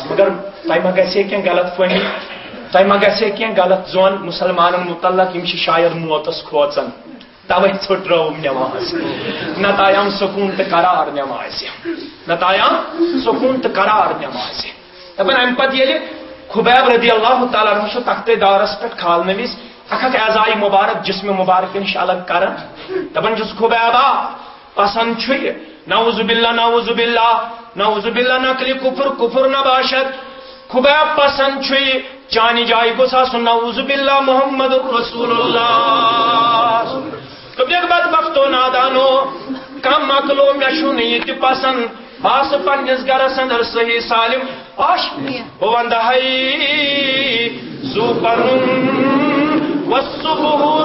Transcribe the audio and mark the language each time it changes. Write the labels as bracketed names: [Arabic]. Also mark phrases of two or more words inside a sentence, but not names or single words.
[Kashmiri] مگر تۄہہِ ما گژھِ ہے کینٛہہ غلط فہمی تۄہہِ ما گژھِ ہے کینٛہہ غلط زون مُسلمانن متعلق یِم چھِ شاید موتس کھوژان توے ژھٕٹرٲوٕم نماز نتہٕ آیام سکوٗن تہٕ قرار نمازِ نتہٕ آیام سکوٗن تہٕ قرار نمازِ دپان امہِ پتہٕ ییٚلہِ خبیب [Arabic] رضی اللہ تعالیٰ عنہ [Kashmiri] چھُ تختِ دارس پٮ۪ٹھ کھالنہٕ وِزِ اکھ اکھ اعضاء مبارک جسم مبارک نِش الگ کران دپان چھُس خبیبا پسند چھُ یہِ [Arabic] نعوذ باللہ نعوذ باللہ نعوذ باللہ [Persian] نقلِ کفر کفر نباشد [Kashmiri] خبیب پسند چھُ یہِ چانہِ جایہِ گوٚژھ آسُن [Arabic] نعوذ باللہ محمد رسول اللہ [Kashmiri] دوٚپنکھ بدبختو نادانو کم مکلو مےٚ چھُنہٕ یہِ تہِ پسند بہٕ پننس گرس اندر صحیح سالم آش بہٕ ونٛدٕ ہے سُہ پنُن وصبح